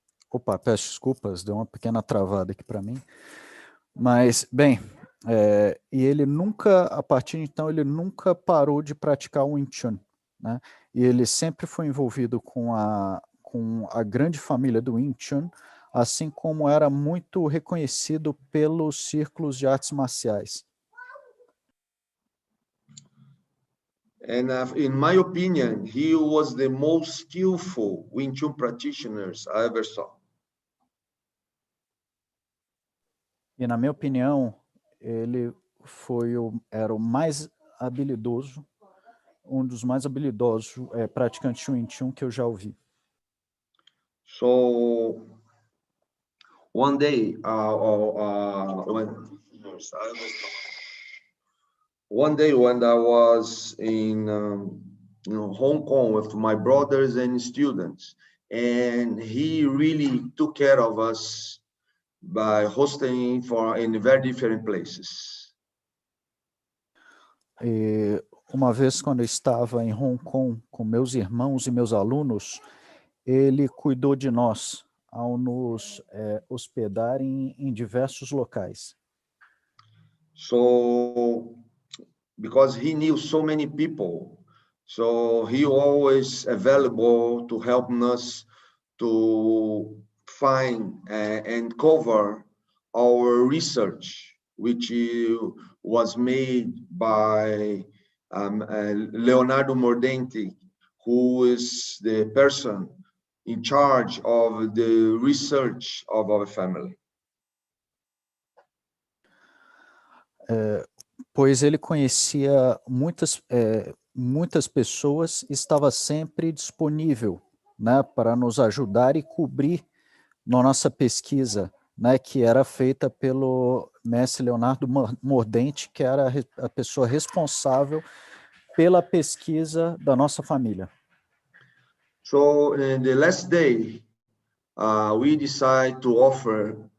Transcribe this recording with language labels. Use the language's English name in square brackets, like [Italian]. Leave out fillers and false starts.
[Portuguese] Opa, peço desculpas, deu uma pequena travada aqui para mim. Mas, bem, e ele nunca, a partir de então, ele nunca parou de praticar o Wing Chun, né? E ele sempre foi envolvido com a grande família do Wing Chun, assim como era muito reconhecido pelos círculos de artes marciais. [English] And in my opinion, he was the most skillful Wing Chun practitioners I ever saw. [Portuguese] E na minha opinião, ele era o mais habilidoso, um dos mais habilidosos praticantes de Wing Chun que eu já ouvi. [English] So one day, when I was in Hong Kong with my brothers and students, and he really took care of us by hosting in very different places. [Portuguese] E uma vez, quando eu estava em Hong Kong com meus irmãos e meus alunos, ele cuidou de nós ao nos hospedar em diversos locais. [English] So, because he knew so many people, so he always available to help us to find and cover our research, which was made by Leonardo Mordente, who is the person in charge of the research of our family. [Portuguese] Pois ele conhecia muitas pessoas e estava sempre disponível, né, para nos ajudar e cobrir na nossa pesquisa, né, que era feita pelo mestre Leonardo Mordente, que era a pessoa responsável pela pesquisa da nossa família. [English] So in the last day, we decided to offer